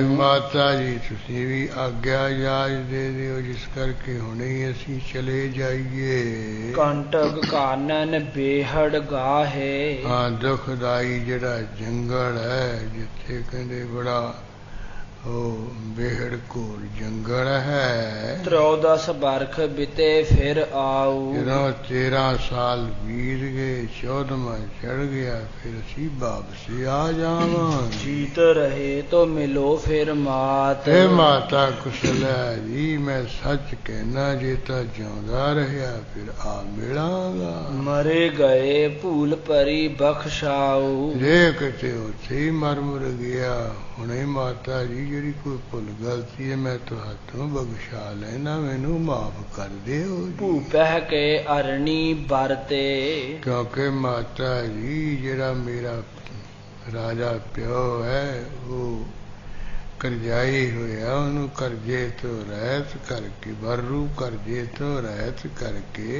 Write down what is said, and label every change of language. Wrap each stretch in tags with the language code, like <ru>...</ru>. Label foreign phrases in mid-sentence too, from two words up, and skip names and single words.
<pa>ਮਾਤਾ ਜੀ ਤੁਸੀਂ ਵੀ ਆਗਿਆ ਜਾਜ ਦੇ ਦਿਓ, ਜਿਸ ਕਰਕੇ ਹੁਣੇ ਅਸੀਂ ਚਲੇ ਜਾਈਏ।</pa> <bra>कंटक कानन बेहड़ गाहे,</bra> <pa>ਹਾਂ ਦੁਖਦਾਈ ਜਿਹੜਾ ਜੰਗਲ ਹੈ, ਜਿੱਥੇ ਕਹਿੰਦੇ ਬੜਾ</pa> <hi>बेहड़ घोर जंगल है।</hi> <bra>13 बरख बिते फिर आऊ।</bra> <pa>ਜਦੋਂ 13 ਸਾਲ ਬੀਤ ਗਏ 14ਵਾਂ ਚੜ ਗਿਆ ਫਿਰ ਅਸੀਂ ਵਾਪਸੀ ਆ ਜਾਵਾਂਗੇ।</pa> <bra>जीत रहे तो मिलो फिर मात।</bra> <pa>ਹੇ ਮਾਤਾ ਕੁਸ਼ਲ ਹੈ ਜੀ ਮੈਂ ਸੱਚ ਕਹਿਣਾ ਜੇ ਤਾਂ ਜਿਉਂਦਾ ਰਿਹਾ ਫਿਰ ਆ ਮਿਲਾਂਗਾ।</pa> <bra>मरे गए भूल परी बख्शाऊ।</bra> <pa>ਜੇ ਕਿਤੇ ਉੱਥੇ ਹੀ ਮਰ ਮੁਰ ਗਿਆ ਹੁਣੇ ਮਾਤਾ ਜੀ ਜਿਹੜੀ ਕੋਈ ਭੁੱਲ ਗਲਤੀ ਹੈ ਮੈਂ ਤੁਹਾਤੋਂ ਬਖਸ਼ਾ ਲੈਣਾ ਮੈਨੂੰ ਮਾਫ ਕਰ ਦਿਓ।</pa> <bra>भूपहि के अरणी वरते।</bra> <pa>ਕਿਉਂਕਿ ਮਾਤਾ ਜੀ ਜਿਹੜਾ ਮੇਰਾ ਰਾਜਾ ਪਿਓ ਹੈ ਉਹ ਕਰਜ਼ਾਈ ਹੋਇਆ ਉਹਨੂੰ ਕਰਜ਼ੇ ਤੋਂ ਰਹਿਤ ਕਰਕੇ ਬਰੂ ਕਰਜ਼ੇ ਤੋਂ ਰਹਿਤ ਕਰਕੇ</pa>